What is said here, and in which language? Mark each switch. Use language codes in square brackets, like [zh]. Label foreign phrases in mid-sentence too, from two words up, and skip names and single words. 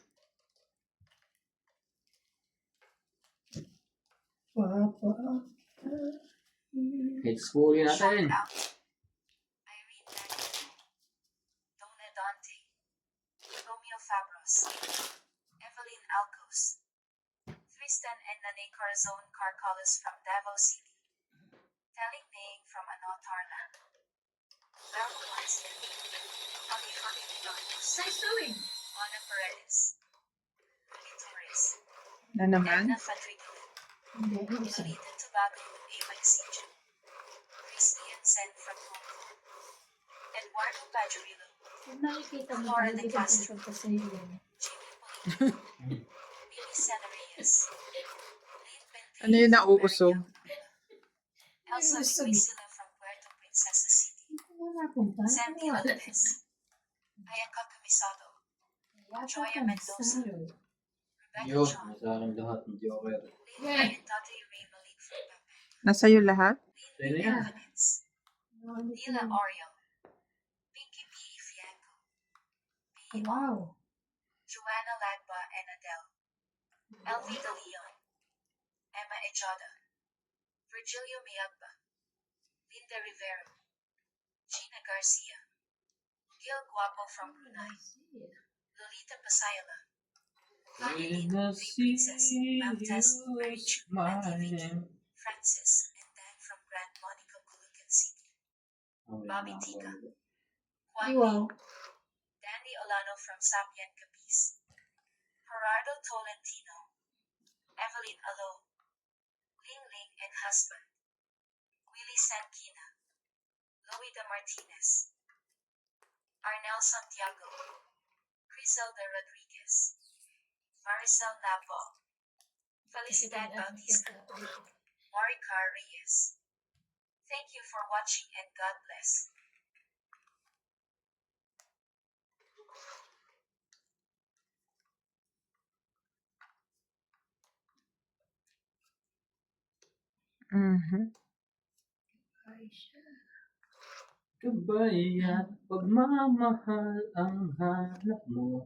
[tl] Papa. Hits po rin natin. [en] Shout out. Irene Daniel, Dona Dante, Romeo Fabros, Evelyn Alcos, Tristan and Nane Corazon Carcalos from Davao City, Telling Ning from Anotarla, Val Valencia, Ali Harvey Donos, Nice doing. Ana Paredes, Rudy Torres, [tl] Na naman? Edna Fadrigo, Hindi, isa. [en] Lolita Tobago, Eva Isidro, Chris Ian Sen from Hong Kong, Eduardo Pajarillo, [tl] Kung nakikita mo, Flora hindi de ka Castro. pagka sa iyo. [en] Jimmy Polito, Billy Sena Reyes, Lynn Bentley [tl] Ano yun [en] from [tl] nauusog? Berrien, Elsa Nauusog. [en] Luisila from Puerto Princesa City, [tl] Hindi ko na napunta. Sandy Lopez, Ayaka Camisado, Joya Mendoza, Rebecca Yun, John, nasa akin lahat ng Joker. [en] Lynn and Tatay Ray Malik from Pepe, [tl] Nasa'yo lahat? Sino Lynn yan? [en] Evans, Nila Oriel, Pinky P. Fianco, P. Wow. Joanna Lagba and Adele, Elvita Leon, Emma Ejada, Virgilio Mayagba, Linda Rivero, Gina Garcia, Gil Guapo from Brunei, Lolita Pasayala, Fanny When I Lee, see Princess, Baptist, Mary you Chu, Wendy Vicky, smiling. Francis, and Dan from Grand Monica, Culucan City, Bobby Tika, Juan [tl] Ay, [en] Lee, wow. Danny Olano from Sapien Capiz, Gerardo Tolentino, Evelyn Alo, Ling Ling and husband, Willie Sankina, Loida Martinez, Arnel Santiago, Criselda Rodriguez, Maricel Napo, Felicidad Bautista, Maricar Reyes. Thank you for watching and God bless. Mhm. [tl] Gabay at pagmamahal ang hanap mo.